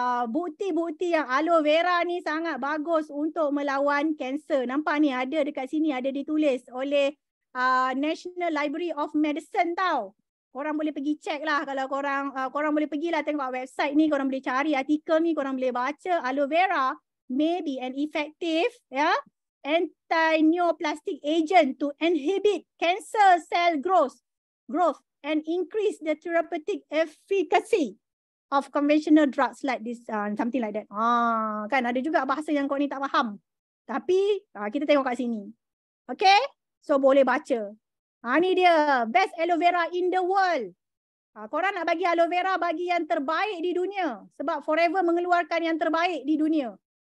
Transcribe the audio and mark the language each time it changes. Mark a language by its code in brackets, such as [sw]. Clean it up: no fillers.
[ms] Bukti-bukti yang aloe vera ni sangat bagus untuk melawan kanser. Nampak ni ada dekat sini, ada ditulis oleh National Library of Medicine tau. Korang boleh pergi check lah. Kalau korang boleh pergilah tengok website ni, korang boleh cari artikel ni, korang boleh baca. [en] Aloe vera may be an effective anti-neoplastic agent to inhibit cancer cell growth and increase the therapeutic efficacy of conventional drugs like this, something like that. [ms] Kan ada juga bahasa yang kau ni tak faham. Tapi kita tengok kat sini. Okay? So boleh baca. [en] Ni dia, best aloe vera in the world. [ms] Korang nak bagi aloe vera, bagi yang terbaik di dunia. Sebab Forever mengeluarkan yang terbaik di dunia.